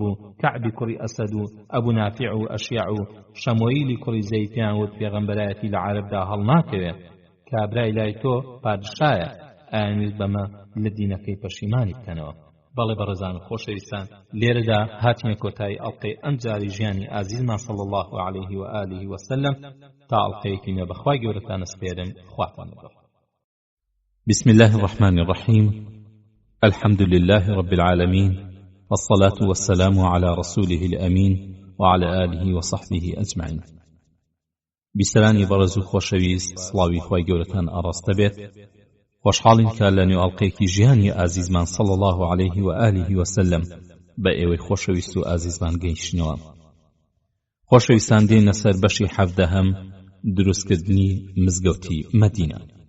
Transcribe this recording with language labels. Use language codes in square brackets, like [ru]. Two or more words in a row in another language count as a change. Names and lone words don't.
[ckb] و کەعبی کوڕی ئەسەد و ئەبوو نافیع و ئەشیع و شەمۆیلی کوڕی زەیدیان وت پێغەمبەرایەتی لە عەرەبدا هەڵناکەوێت کابرای لای تۆ پادشایە ئاینویست بەمە لە دینەکەی پەشیمانی بکەنەوە بەڵێ بەڕێزان و خۆشەویستان لێرەدا هاتمە کۆتایی ئەڵقەی ئەم جاری ژیانی ئازیزمان [ar] صلی الله عليه و آله وسلم [ckb] تا ئەڵقەیەکی نوێ بەخوای گەورەتان سپێرم خواتان لەگەڵ [ar] بسم الله الرحمن الرحيم الحمد لله رب العالمين والصلاة والسلام على رسوله الأمين وعلى آله وصحبه أجمعين [ckb] بسلانی بەڕێز و خۆشەویست سڵاوی خوای گەورەتان ئاڕاستە بێت خۆشحاڵین کە لە نێو ئەڵقەیەکی ژیانی ئازیزمان [ar] صلی الله عليه و آله وسلم [ckb] بە ئێوەی خۆشەویست و ئازیزمان گەیشتنەوە خۆشەویستان دێنە سەر بەشی حەڤدەهەم دروستکردنی مزگەوتی مەدینە